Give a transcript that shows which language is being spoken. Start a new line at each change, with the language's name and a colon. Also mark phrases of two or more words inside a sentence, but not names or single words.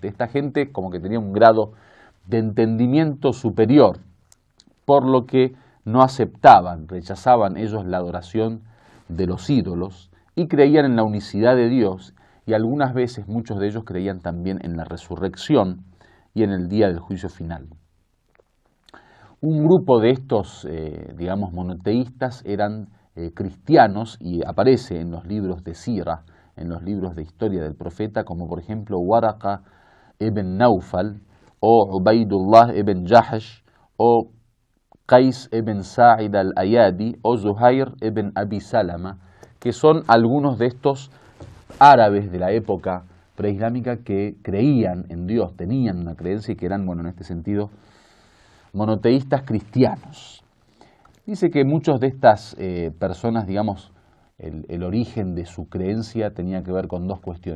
Spanish: Esta gente como que tenía un grado de entendimiento superior, por lo que no aceptaban, rechazaban ellos la adoración de los ídolos y creían en la unicidad de Dios, y algunas veces muchos de ellos creían también en la resurrección y en el día del juicio final. Un grupo de estos, digamos, monoteístas eran cristianos, y aparece en los libros de Sira, en los libros de historia del profeta, como por ejemplo Waraqa ibn Naufal, o Ubaidullah ibn Jahash, o Qais ibn Sa'id al-Ayadi o Zuhair ibn Abi Salama, que son algunos de estos árabes de la época preislámica que creían en Dios, tenían una creencia y que eran, bueno, en este sentido, monoteístas cristianos. Dice que muchos de estas personas, digamos, el origen de su creencia tenía que ver con dos cuestiones.